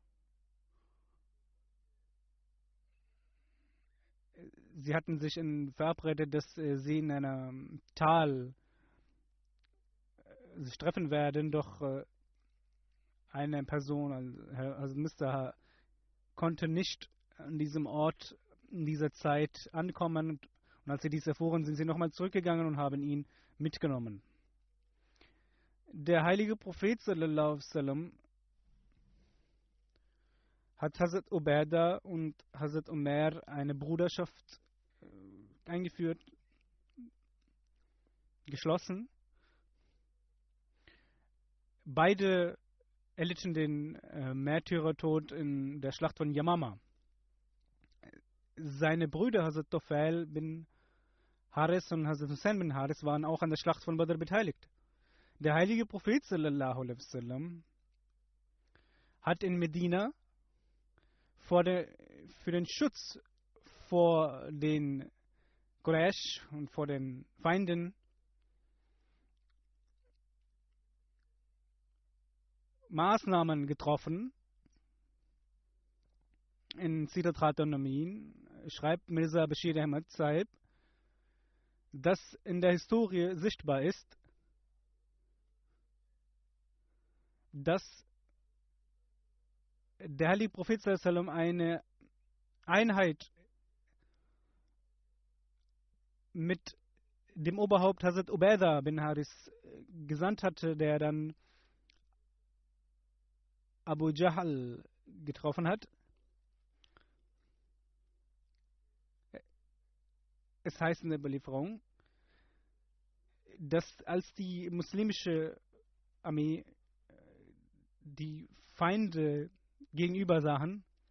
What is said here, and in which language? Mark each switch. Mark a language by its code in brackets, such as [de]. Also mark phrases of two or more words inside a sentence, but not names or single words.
[de] Sie hatten sich verabredet, dass sie in einem Tal sich treffen werden, doch eine Person, also Mr. konnte nicht an diesem Ort in dieser Zeit ankommen. Und als sie dies erfuhren, sind sie nochmal zurückgegangen und haben ihn mitgenommen. Der heilige Prophet [ar] صلى الله عليه وسلم [de] hat Hazrat Ubaida und Hazrat Umar eine Bruderschaft eingeführt, geschlossen. Beide erlitten den Märtyrertod in der Schlacht von Yamama. Seine Brüder Hazrat Tufail bin Haris und Hazrat Hussein bin Haris waren auch an der Schlacht von Badr beteiligt. Der heilige Prophet [ar] صلى الله عليه وسلم [de] hat in Medina für den Schutz vor den Quraysh und vor den Feinden Maßnahmen getroffen. In Sirat Khatam Amin schreibt Mirza Bashir Ahmad Sahib, dass in der Historie sichtbar ist, dass der heilige Prophet [ar] صلى الله عليه وسلم [de] eine Einheit mit dem Oberhaupt Hazrat Ubaida bin Haris gesandt hatte, der dann Abu Jahl getroffen hat. Es heißt in der Überlieferung, dass als die muslimische Armee die Feinde gegenüber sahen,